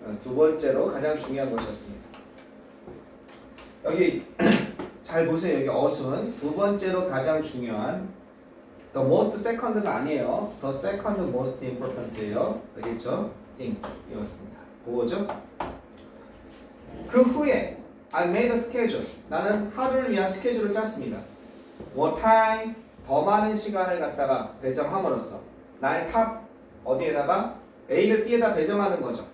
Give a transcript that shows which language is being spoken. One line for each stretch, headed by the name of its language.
Korean: 두 번째로 가장 중요한 것이었습니다. 여기 잘 보세요. 여기 어순 두 번째로 가장 중요한
English: the most second
Korean: 가 아니에요.
English: the second most important예요.
Korean: 알겠죠? thing 이었습니다. 그거죠? 그 후에
English: I made a schedule.
Korean: 나는 하루를 위한 스케줄을 짰습니다.
English: More time
Korean: 더 많은 시간을 갖다가 배정함으로써 나의 탑 어디에다가 A를 B에다 배정하는 거죠.